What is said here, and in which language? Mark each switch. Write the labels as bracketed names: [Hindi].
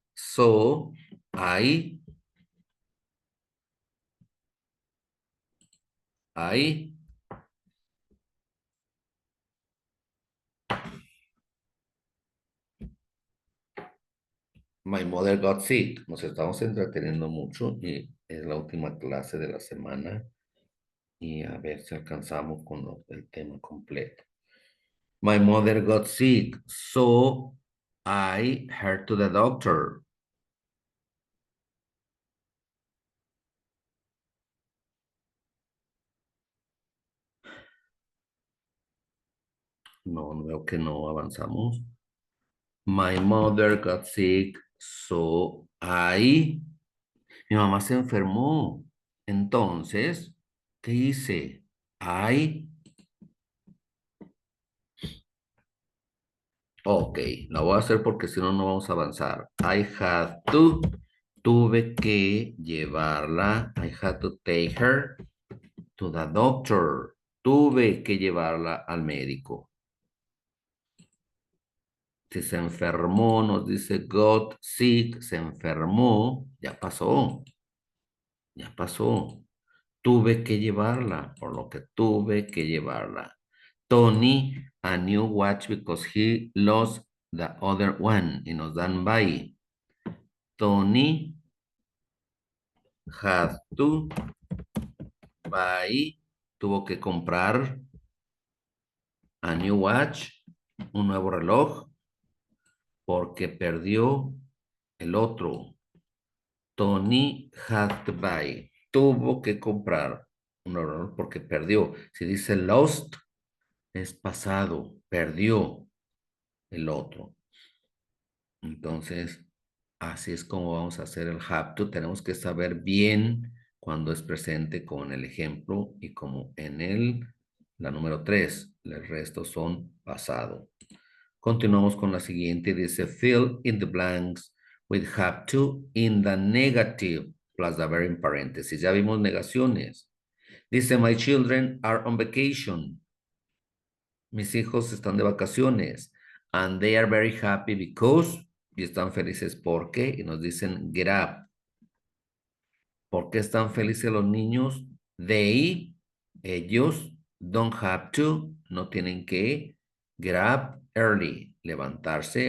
[English] So, I My mother got sick. [Spanish] Nos estamos entreteniendo mucho y es la última clase de la semana y a ver si alcanzamos con el tema completo. [English] My mother got sick, so I heard to the doctor. [Spanish] No, no veo que no avanzamos. [English] My mother got sick, so [Spanish] Mi mamá se enfermó. Entonces, ¿qué hice? I Ok, la voy a hacer porque si no, no vamos a avanzar. [English] I had to, [Spanish] tuve que llevarla. [English] I had to take her to the doctor. [Spanish] Tuve que llevarla al médico. Si se enfermó, nos dice got sick, se enfermó, ya pasó, ya pasó. Tuve que llevarla, por lo que tuve que llevarla. [English] Tony, a new watch because he lost the other one. [Spanish] Y nos dan by. Tony [English] had to buy, [Spanish] tuvo que comprar [English] a new watch, [Spanish] un nuevo reloj, porque perdió el otro. Tony [English] had to buy, [Spanish] tuvo que comprar un nuevo reloj porque perdió. Si dice lost, es pasado, perdió el otro. Entonces, así es como vamos a hacer el have to. Tenemos que saber bien cuando es presente con el ejemplo y como en la número 3. El resto son pasado. Continuamos con la siguiente. [English] Dice fill in the blanks with have to in the negative plus the verb [Spanish] en paréntesis. Ya vimos negaciones. [English] Dice my children are on vacation. [Spanish] Mis hijos están de vacaciones. [English] And they are very happy because, [Spanish] y están felices porque, y nos dicen [English] get up. [Spanish] ¿Por qué están felices los niños? [English] They, ellos, don't have to, [Spanish] no tienen que, [English] get up early, levantarse.